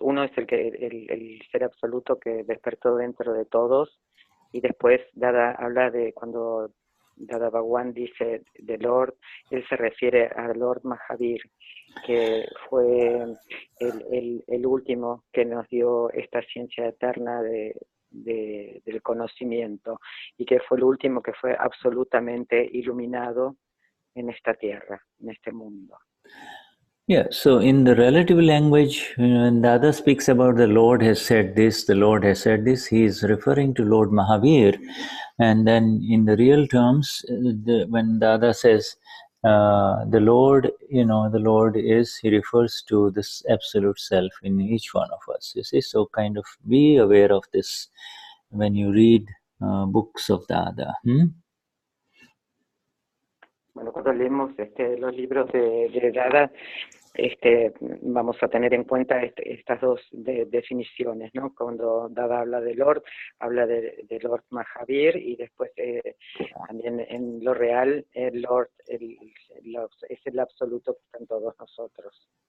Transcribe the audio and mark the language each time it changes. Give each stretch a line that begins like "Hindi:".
Spanish: Uno es el ser absoluto que despertó dentro de todos, y después Dada habla de cuando Dada Bhagwan dice de Lord, él se refiere al Lord Mahavir, que fue el último que nos dio esta ciencia eterna del conocimiento, y que fue el último que fue absolutamente iluminado en esta tierra, en este mundo.
English: Yeah, so in the relative language, when Dada speaks about the Lord has said this, the Lord has said this, he is referring to Lord Mahavir. And then in the real terms, when Dada says the Lord, the Lord is, he refers to this absolute self in each one of us, you see. So kind of be aware of this when you read books of Dada.
Spanish: Bueno, cuando leemos los libros de Dada, vamos a tener en cuenta estas dos definiciones, ¿no? Cuando Dada habla de Lord, habla de Lord Mahavir, y después también en lo real, el Lord es el absoluto que está en todos nosotros.